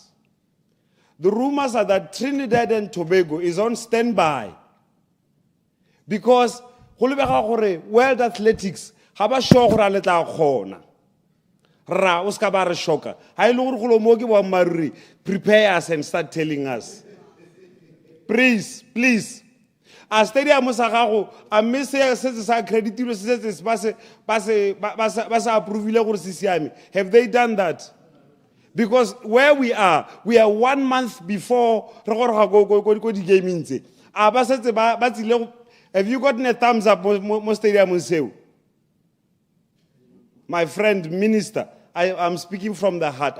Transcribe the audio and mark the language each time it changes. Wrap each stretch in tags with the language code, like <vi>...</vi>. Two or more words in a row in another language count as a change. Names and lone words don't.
<en>The rumors are that Trinidad and Tobago is on standby. Because World Athletics have a show. Prepare us and start telling us. Please.</en> <tn>A stadium musagago a mese se sa accredited se basa approve.</tn> <en>Have they done that? Because where we are 1 month before the game. Have you gotten a thumbs up mo stadium? My friend minister, I'm speaking from the heart.</en>